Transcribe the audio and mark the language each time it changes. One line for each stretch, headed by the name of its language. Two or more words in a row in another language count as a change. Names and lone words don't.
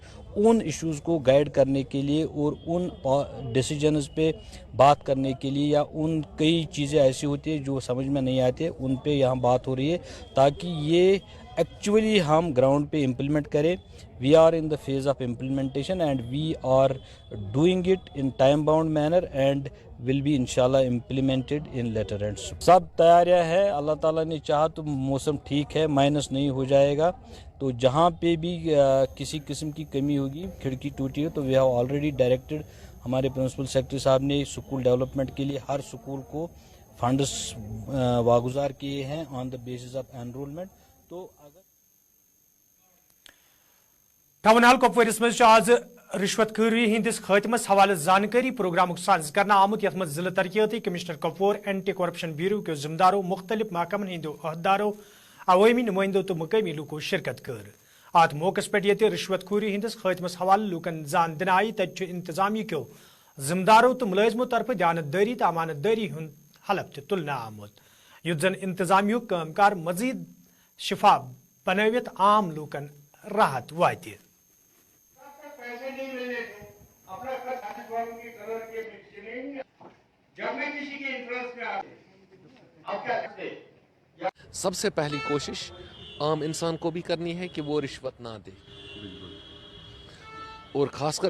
Urdu: اُن ایشوز کو گائیڈ کرنے کے لیے اور اُن ڈیسیژنز پہ بات کرنے کے لیے، یا اُن کئی چیزیں ایسی ہوتی ہے جو سمجھ میں نہیں آتی، اُن پہ یہاں بات ہو رہی ہے تاکہ یہ ایکچوئلی ہم گراؤنڈ پہ امپلیمنٹ کریں.
English: We are in the phase of implementation and we are doing it in time bound manner and will be inshallah implemented in letter and.
Urdu: سب تیاریاں ہیں، اللہ تعالیٰ نے چاہا تو موسم ٹھیک ہے، مائنس نہیں ہو جائے گا. تو جہاں پہ بھی کسی قسم کی کمی ہوگی، کھڑکی ٹوٹی ہو، تو
English: we have already directed,
Urdu: ہمارے
English: principal secretary
Urdu: صاحب نے
English: school development
Urdu: کے لیے ہر اسکول کو فنڈز واگزار کیے ہیں
English: on the basis of enrollment.
Urdu: تو اگر
Kashmiri: टाउन हॉल कुपवारिस मज आज रिश्वतखोरी हिंदिस खात्मस हवाले जानकारी प्रोग्राम सांस करना आमुत, यथ मज जिला तरक्याती कमिश्नर कुपवार, एंटी करप्शन ब्यूरो के जिम्मेदारों, मुख्तलिफ महकमन हिंदो अहदारों, अवामी नुमाइंदों तो मकामी लूको शिरकत कर। अत मौके पे ये रिश्वतखोरी हिंदिस खात्मस हवाले लूकन जान दिन आई, तत इंतजामिया क्यों जिम्मेदारों तो मुलाजमों तरफ दयानतदारी तो अमानतदारी हुंद हलफ तुलना आमुत, युद्ध जन इंतजामिया कामकार मजीद शिफा बनवित आम लूकन राहत वाति।
Urdu: سب سے پہلی کوشش عام انسان کو بھی کرنی ہے کہ وہ رشوت نہ دے، اور خاص کر